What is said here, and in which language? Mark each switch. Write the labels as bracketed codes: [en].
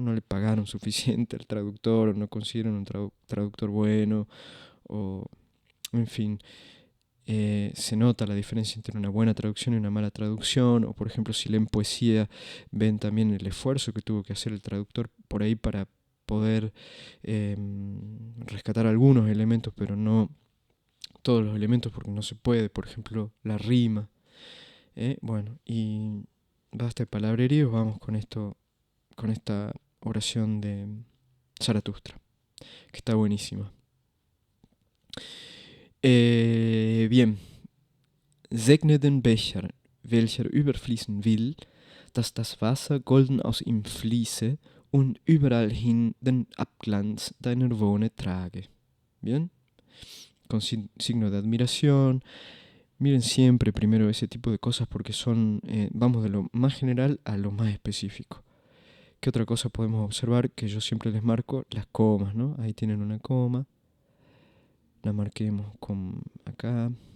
[es] No le pagaron suficiente al traductor, o no consiguieron un traductor bueno, o en fin, se nota la diferencia entre una buena traducción y una mala traducción, o por ejemplo si leen poesía, ven también el esfuerzo que tuvo que hacer el traductor por ahí para poder rescatar algunos elementos, pero no todos los elementos porque no se puede, por ejemplo la rima. Bueno, y basta de palabreríos, vamos con esto, con esta oración de Zaratustra, que está buenísima. Bien. [de] Segne den Becher, welcher überfließen will, dass das Wasser golden aus ihm fließe und überall hin den Abglanz deiner Wohne trage. [es] Bien, con signo de admiración. Miren siempre primero ese tipo de cosas porque vamos de lo más general a lo más específico. ¿Qué otra cosa podemos observar? Que yo siempre les marco las comas, ¿no? Ahí tienen una coma. La marquemos con acá.